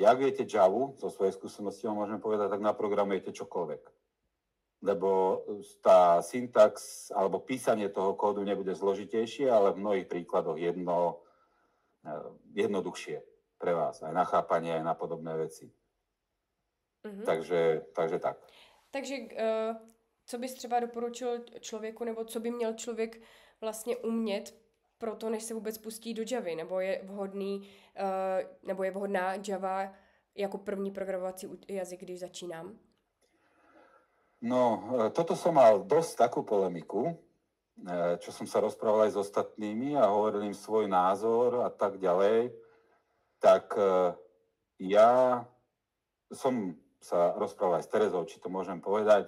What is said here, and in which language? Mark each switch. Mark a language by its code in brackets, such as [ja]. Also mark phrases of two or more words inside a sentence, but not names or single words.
[sk] Ak viete Javu, zo svojej skúsenosti môžeme povedať, tak naprogramujete čokoľvek. Lebo tá syntax alebo písanie toho kódu nebude zložitejšie, ale v mnohých príkladoch jednoduchšie pre vás. Aj na chápanie, aj na podobné veci. Mm-hmm. Takže tak. [cs] Takže co bys třeba doporučil člověku, nebo co by měl člověk vlastně umět pro to, než se vůbec pustí do Javy? Nebo je vhodná Java jako první programovací jazyk, když začínám? [sk] No, toto som mal dosť takú polemiku, čo som sa rozprával aj s ostatnými a hovoril im svoj názor a tak ďalej. Tak ja som sa rozprával aj s Terezou, či to môžem povedať.